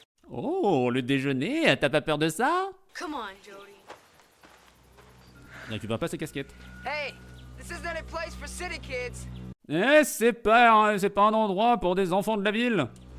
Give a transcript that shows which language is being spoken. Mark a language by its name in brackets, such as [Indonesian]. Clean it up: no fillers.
[French] Oh, le déjeuner, t'as pas peur de ça? [English] Come on, Jody. [French] Ne récupère pas ses casquettes. [English] Hey, this isn't a place for city kids. [French] Eh, c'est pas un endroit pour des enfants de la ville.